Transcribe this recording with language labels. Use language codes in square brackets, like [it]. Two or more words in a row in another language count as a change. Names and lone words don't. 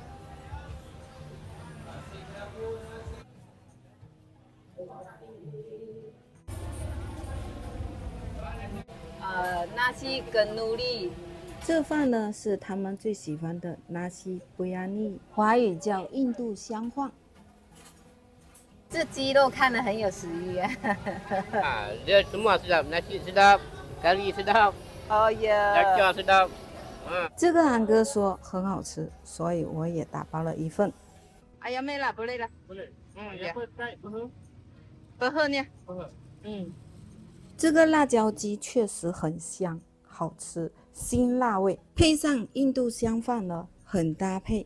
[zh] 纳西跟努力，这饭呢是他们最喜欢的纳西布亚尼，华语叫印度香饭。这鸡肉看得很有食欲啊。 [ms] Dia semua sedap, nasi sedap, kari sedap, [zh] 哦耶！ [ms] kacang sedap. [zh] 这个韩哥说很好吃，所以我也打包了一份。哎呀，没了，不累了。不喝呢。这个辣椒鸡确实很香，好吃，辛辣味，配上印度香饭呢，很搭配。